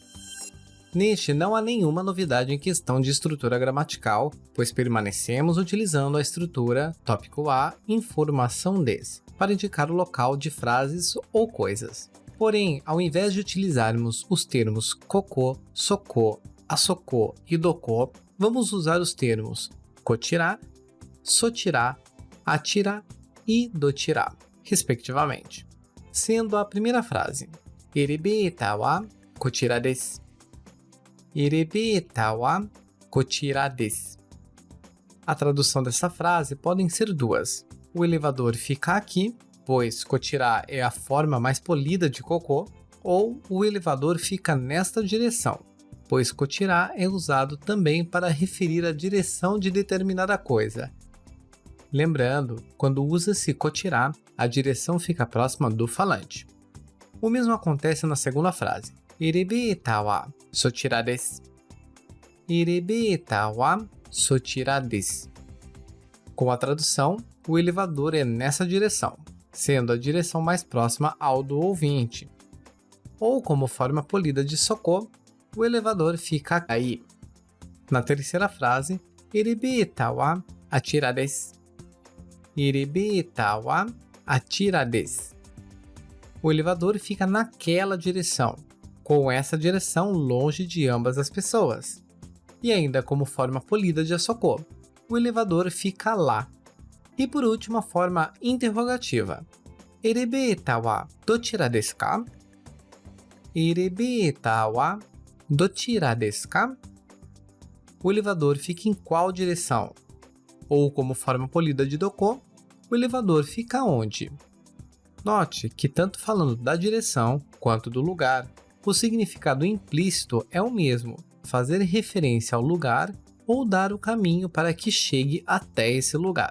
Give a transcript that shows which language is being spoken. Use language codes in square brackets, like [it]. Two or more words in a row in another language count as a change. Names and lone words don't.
[pt] Neste não há nenhuma novidade em questão de estrutura gramatical, pois permanecemos utilizando a estrutura tópico A, informação des, para indicar o local de frases ou coisas. Porém, ao invés de utilizarmos os termos koko, soko, asoko e doko, vamos usar os termos kochira, sochira, achira e dochira, respectivamente. Sendo a primeira frase, [ja] エレベーターはこちらです. エレベーターはこちらです. [pt] A tradução dessa frase podem ser duas. O elevador fica aqui, pois kochira é a forma mais polida de koko, ou o elevador fica nesta direção, pois kochira é usado também para referir a direção de determinada coisa. Lembrando, quando usa-se kochira, a direção fica próxima do falante. O mesmo acontece na segunda frase. [ja] エレベーターはそちらです. エレベーターはそちらです. [pt] Com a tradução, o elevador é nessa direção, sendo a direção mais próxima ao do ouvinte. Ou como forma polida de soko, o elevador fica aí. Na terceira frase, [ja] エレベーターはあちらです. エレベーターはあちらです. [pt] O elevador fica naquela direção, com essa direção longe de ambas as pessoas. E ainda como forma polida de asoko, o elevador fica lá. E por último, a forma interrogativa. [ja] エレベーターはどちらですか？エレベーターはどちらですか? [pt] O elevador fica em qual direção? Ou, como forma polida de doko, o elevador fica onde? Note que tanto falando da direção quanto do lugar, o significado implícito é o mesmo, fazer referência ao lugar ou dar o caminho para que chegue até esse lugar.